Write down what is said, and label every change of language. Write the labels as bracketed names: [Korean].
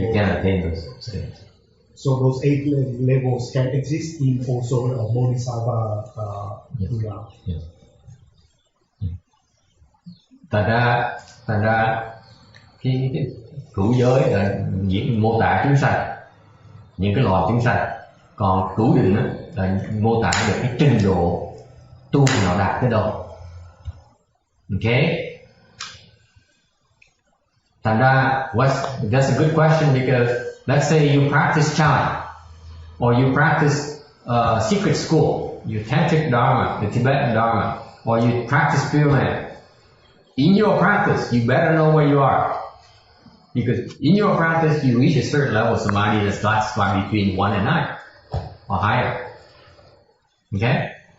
[English] You can attain those states. So those 8 levels can exist in also a bodhisattva realm. Yes. [Vietnamese] Thành ra cái cửu giới là mô tả chúng sanh, những cái loài chúng sanh, còn cửu định là mô tả được cái trình độ tu nào đạt tới đâu. [English] Okay. [Vietnamese] Thành ra [English] that's a good question because let's say you practice chant or you practice secret school, you tantric dharma, the Tibetan dharma, or you practice Pure Land. In your practice, you better know where you are. Because in your practice, you reach a certain level of samadhi that's classified between 1 and 9 or higher. Okay?